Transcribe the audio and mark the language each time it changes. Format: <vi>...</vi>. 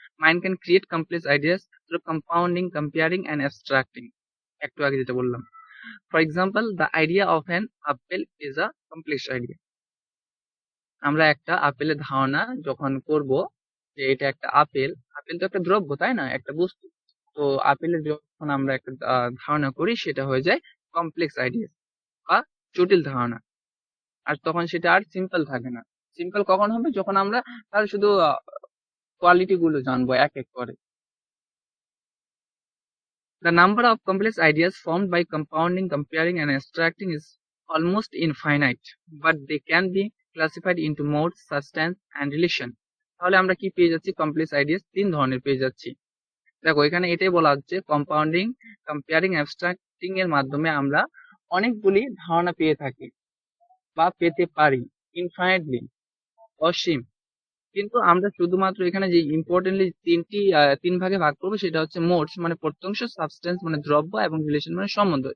<en>Mind can create complex ideas through compounding, comparing and abstracting.</en> <bn>একটু আগে যেটা বললাম,</bn> <en>for example the idea of an apple is a complex idea.</en> <bn>আমরা একটা আপেলের ধারণা যখন করব যে এটা একটা আপেল, আপেল তো একটা দ্রব্য, তাই না, একটা বস্তু। তো আপেলের যখন আমরা একটা ধারণা করি সেটা হয়ে যায় কমপ্লেক্স আইডিয়া বা জটিল ধারণা। আর তখন সেটা আর সিম্পল থাকে না। সিম্পল কখন হবে, যখন আমরা তার শুধু কোয়ালিটি গুলো জানবো এক এক করে।</bn> <en>The number of complex ideas formed by compounding, comparing and abstracting is almost infinite, but they can be classified into modes, substance and relation.</en> <bn>তাহলে আমরা কি পেয়ে যাচ্ছি, কমপ্লেক্স আইডিয়াস তিন ধরনের পেয়ে যাচ্ছি। দেখো, এখানে এটাই বলা হচ্ছে কম্পাউন্ডিং, কম্পেয়ারিং, অ্যাবস্ট্রাক্টিং এর মাধ্যমে আমরা অনেকগুলি ধারণা পেয়ে থাকি বা পেতে পারি, ইনফাইনাইটলি, অসীম। কিন্তু আমরা শুধুমাত্র এখানে যে ইম্পর্টেন্টলি তিন ভাগে ভাগ করবো সেটা হচ্ছে মোডস মানে প্রত্যংশ, সাবস্টেন্স মানে দ্রব্য এবং রিলেশন মানে সম্বন্ধ।</bn>